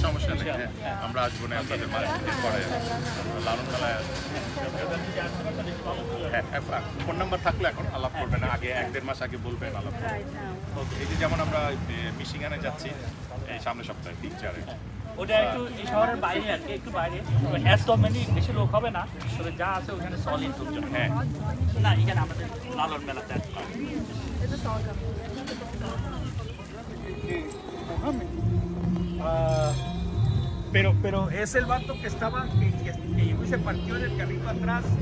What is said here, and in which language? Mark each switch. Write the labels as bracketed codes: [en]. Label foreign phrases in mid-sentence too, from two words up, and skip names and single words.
[bn] সমস্যা নেই আমরা আসবো না আপনাদের পরে লালন মেলায় ফোন নাম্বার থাকলে এখন আলাপ করবেন আগে 1-1.5 মাস আগে বলবেন আলাপ এই যে যেমন আমরা মিশিগানে যাচ্ছি এই সামনের সপ্তাহে 3-4 ওটা একটু এই শহরের বাইরে আর কি একটু বাইরে এত বেশি লোক হবে না তবে যা আছে ওখানে সলিড লোকজন হ্যাঁ না এখানে আমাদের লালন মেলাতে [es] Pero es el vato que estaba, que llegó y se partió en el carrito atrás.